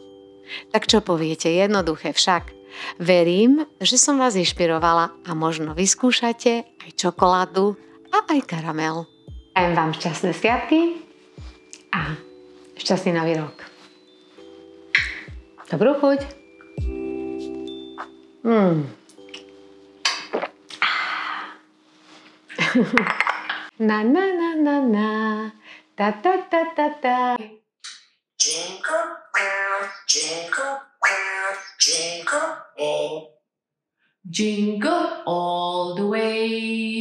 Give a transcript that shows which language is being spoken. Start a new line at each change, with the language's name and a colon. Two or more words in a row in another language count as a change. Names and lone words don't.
Slovak: Tak čo poviete, jednoduché však? Verím, že som vás inšpirovala a možno vyskúšate aj čokoládu a aj karamel. Prajem vám šťastné sviatky a šťastný nový rok. Dobrú chuť. Na na na na na, ta ta ta ta ta.
English: Jingle bells, jingle bells, jingle all. Jingle all the way.